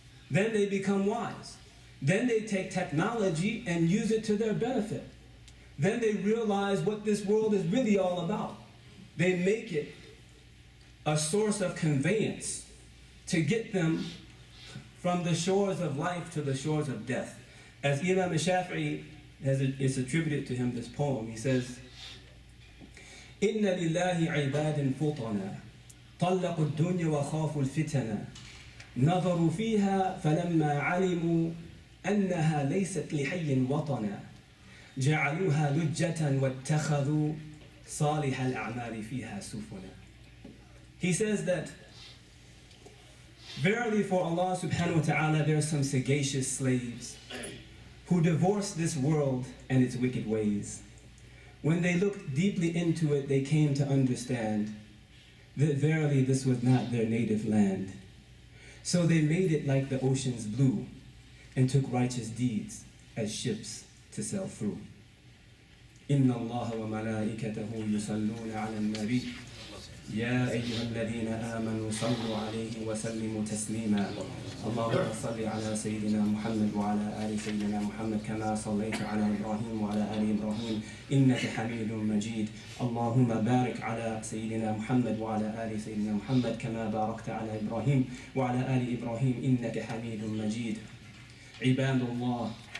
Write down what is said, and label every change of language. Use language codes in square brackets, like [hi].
[en] Then they become wise. Then they take technology and use it to their benefit. Then they realize what this world is really all about. They make it a source of conveyance to get them from the shores of life to the shores of death. As Imam al-Shafi'i is attributed to him this poem, he says, [ar] إِنَّ لِلَّهِ عِبَادٍ فُطَنًا طَلَّقُوا الدُّنْيَا وَخَافُوا الْفِتَنَا نَظَرُوا فِيهَا فَلَمَّا عَلِمُوا أَنَّهَا لَيْسَتْ لِحَيٍّ وَطَنًا جَعَلُوهَا لُجَّةً وَاتَّخَذُوا صَالِحَ الْأَعْمَالِ فِيهَا سُفُنًا. [en] He says that, verily for Allah subhanahu wa ta'ala there are some sagacious slaves who divorce this world and its wicked ways. When they looked deeply into it, they came to understand that verily this was not their native land. So they made it like the ocean's blue and took righteous deeds as ships to sail through. [ar] إِنَّ اللَّهَ وَمَلَائِكَتَهُ يُصَلُّونَ عَلَى النَّبِيِّ يا أيها الذين آمنوا صلوا عليه وسلموا تسليما اللهم صل على سيدنا محمد وعلى آل سيدنا محمد كما صليت على إبراهيم وعلى آل إبراهيم إنك حميد مجيد اللهم بارك على سيدنا محمد وعلى آل سيدنا محمد كما باركت على إبراهيم وعلى آل إبراهيم إنك حميد مجيد عباد الله